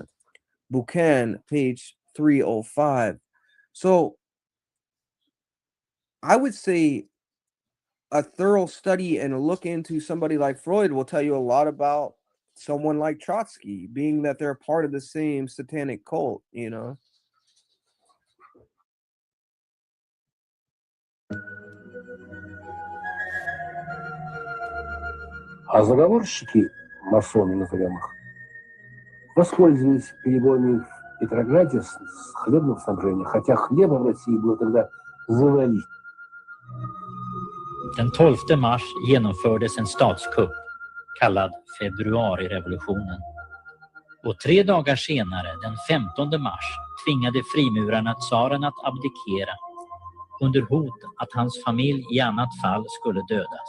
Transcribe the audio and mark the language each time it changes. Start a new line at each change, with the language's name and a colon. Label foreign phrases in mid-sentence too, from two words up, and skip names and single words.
English: Buchan, page 305. So I would say a thorough study and a look into somebody like Freud will tell you a lot about someone like Trotsky, being that they're part of the same satanic cult, you know.
Russian: А заговорщики, масоны, назовем их, воспользовались перебоями в Петрограде с хлебным снабжением, хотя хлеба в России было тогда завались.
Swedish: Den 12 mars genomfördes en statskupp kallad februarirevolutionen. Och 3 dagar senare, den 15 mars, tvingade frimurarna tsaren att abdikera under hot att hans familj i annat fall skulle dödas.